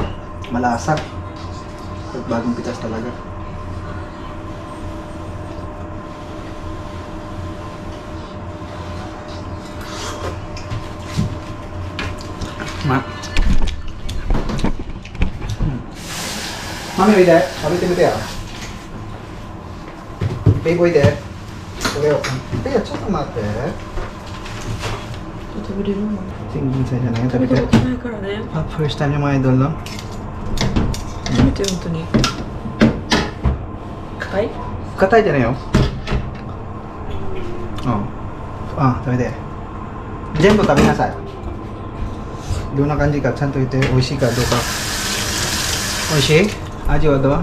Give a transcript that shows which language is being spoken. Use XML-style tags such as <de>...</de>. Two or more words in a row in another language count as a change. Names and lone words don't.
<tl>Malasag. Bagong pitas talaga. Mami,</tl> <ja>おいで。食べてみてよ。ベイブおいで。これを。いや、ちょっと待って。食べれるの？</ja> <tl>Tingin sa dyan na yun.</tl> <ja>食</ja> <tl>Sabi</tl> <ja>べた</ja> <tl>ko,</tl> <ja>ことないからね。</ja> <en>first time</en> <tl>yung mga idol, no?</tl> <ja>初めて本当に。硬い？硬いじゃないよ。食べて。全部食べなさい。どんな感じかちゃんと言って美味しいかどうか。美味しい？味はどう？</ja>